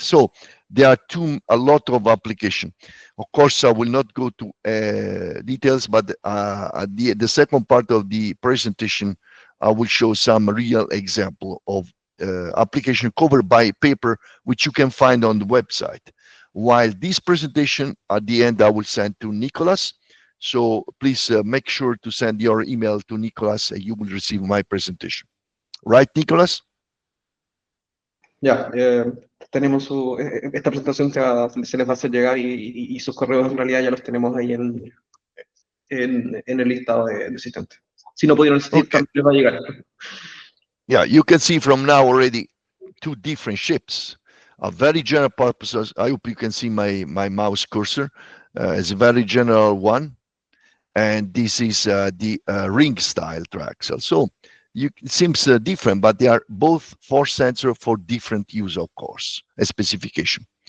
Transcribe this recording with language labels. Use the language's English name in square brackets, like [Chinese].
[English] So there are a lot of application. Of course, I will not go to details, but the second part of the presentation, I will show some real example of application covered by paper, which you can find on the website. While this presentation, at the end, I will send to Nicholas. So please make sure to send your email to Nicholas and you will receive my presentation. Right, Nicholas? [Spanish] Ya, tenemos esta presentación se les va a hacer llegar y sus correos en realidad ya los tenemos ahí en el listado de asistentes. Si no pudieron asistir, también les va a llegar. [English] Yeah, you can see from now already 2 different ships. A very general purposes. I hope you can see my mouse cursor. It's a very general one. And this is the ring style triaxial. So it seems different, but they are both force sensor for different use, of course, a specification.